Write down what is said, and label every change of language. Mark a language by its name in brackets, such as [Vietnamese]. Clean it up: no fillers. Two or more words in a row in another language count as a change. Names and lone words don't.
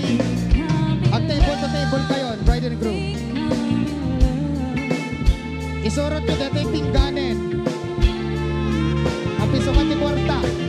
[English] Ag table to table kayo, bride and groom. [Iloko] Isurot ko dati pingganen. Apiso ka ti kwarta.